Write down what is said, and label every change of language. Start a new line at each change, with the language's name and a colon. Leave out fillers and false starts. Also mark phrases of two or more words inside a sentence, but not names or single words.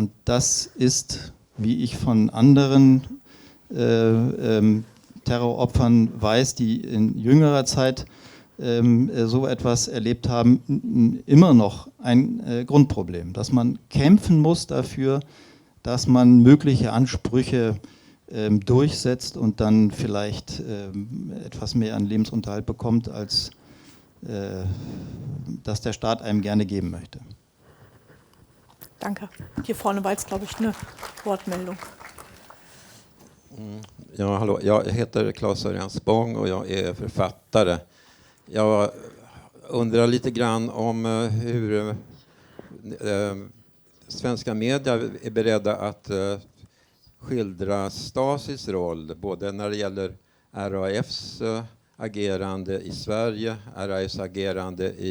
German: Und das ist, wie ich von anderen Terroropfern weiß, die in jüngerer Zeit so etwas erlebt haben, immer noch ein Grundproblem, dass man kämpfen muss dafür, dass man mögliche Ansprüche durchsetzt und dann vielleicht etwas mehr an Lebensunterhalt bekommt, als dass der Staat einem gerne geben möchte. Danke. Hier vorne war jetzt, glaube ich, eine Wortmeldung.
Swedish: Ja, hallå. Jag heter Claes Örjan Spång och jag är författare. Jag undrar lite grann om hur svenska medier är beredda att skildra Stasis roll, både när det gäller RAFs agerande i Sverige, RAFs agerande